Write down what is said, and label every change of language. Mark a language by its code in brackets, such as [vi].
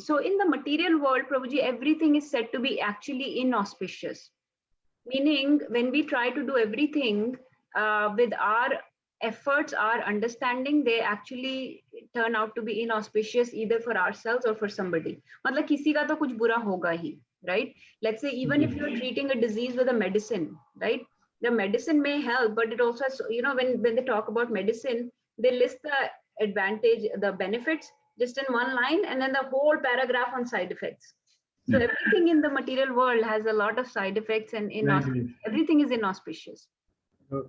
[en] So in the material world, Prabhuji, everything is said to be actually inauspicious. Meaning when we try to do everything with our efforts, our understanding, they actually turn out to be inauspicious either for ourselves or for somebody. [hi] मतलब किसी का तो कुछ बुरा होगा ही, right? [en] Let's say even if you're treating a disease with a medicine, right? The medicine may help, but it also has, when they talk about medicine, they list the advantage, the benefits just in one line, and then the whole paragraph on side effects. So everything in the material world has a lot of side effects, and everything is inauspicious. Okay.